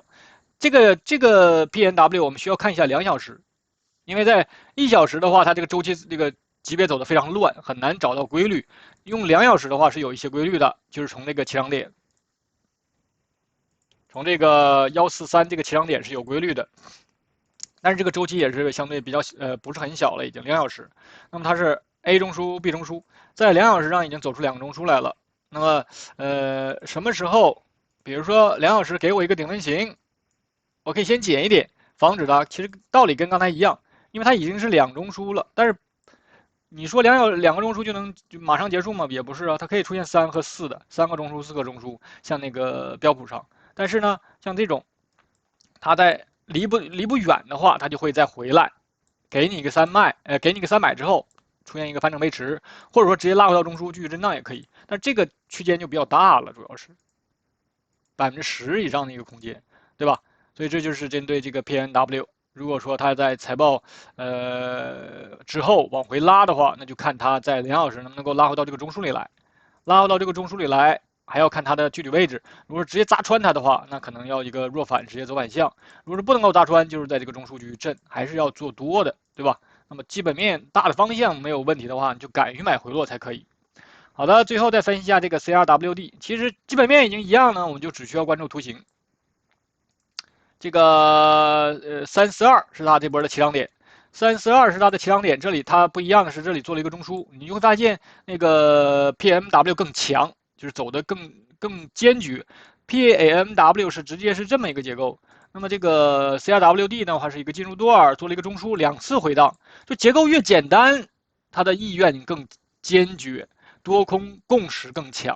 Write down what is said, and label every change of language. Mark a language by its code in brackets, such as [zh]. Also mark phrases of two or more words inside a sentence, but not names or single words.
[zh] 這個 PNW 我們需要看一下2小時，因為在1小時的話，它這個週期這個級別走得非常亂，很難找到規律。用2小時的話是有一些規律的，就是從那個起漲點，從這個143這個起漲點是有規律的，但是這個週期也是相對比較不是很小了，已經2小時。那麼它是 A 中樞 B 中樞，在2小時上已經走出2個中樞來了。那麼什麼時候，比如說2小時給我一個頂分型，我可以先減一點，防止它。其實道理跟剛才一樣，因為它已經是2中樞了。但是你說兩個中樞就能就馬上結束嗎？也不是啊，它可以出現3和4的，3個中樞、4個中樞，像那個標普上。但是呢，像這種，它在離不遠的話，它就會再回來，給你一個300之後出現一個反整背馳，或者說直接拉回到中樞繼續震盪也可以。但這個區間就比較大了，主要是10%以上的一個空間，對吧？所以這就是針對這個 PNW，如果說它在財報之後往回拉的話，那就看它在2小時能不能夠拉回到這個中樞裡來，拉回到這個中樞裡來，還要看它的具體位置。如果是直接砸穿它的話，那可能要一個弱反，直接走反向；如果是不能夠砸穿，就是在這個中樞繼續震，還是要做多的，對吧？那麼基本面大的方向沒有問題的話，你就敢於買回落才可以。好的，最後再分析一下這個 CRWD， 其實基本面已經一樣呢，我們就只需要關注圖形。這個342是它這波的起漲點，342是它的起漲點。這裡它不一樣的是，這裡做了一個中樞，你就會發現那個 PMW 更強，就是走得更堅決。PAMW 是直接是這麼一個結構，那麼這個 CRWD 的話是一個進入段，做了一個中樞，2次回盪，就結構越簡單，它的意願更堅決，多空共識更強。